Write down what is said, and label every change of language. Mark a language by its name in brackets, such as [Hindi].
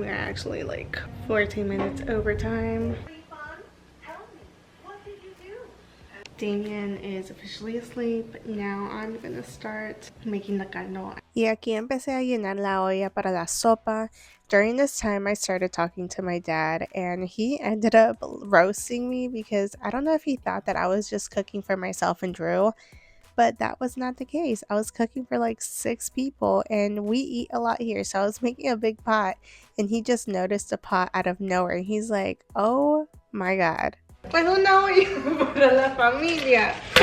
[English] We're actually like 14 minutes overtime. Damien is officially asleep. Now I'm gonna start making the caldo. [Spanish] Y aquí empecé a llenar la olla para la sopa. [English] During this time, I started talking to my dad, and he ended up roasting me because I don't know if he thought that I was just cooking for myself and Drew, but that was not the case. I was cooking for like 6 people, and we eat a lot here, so I was making a big pot, and he just noticed a pot out of nowhere. He's like, oh my god. [Spanish] Pues una olla para la familia.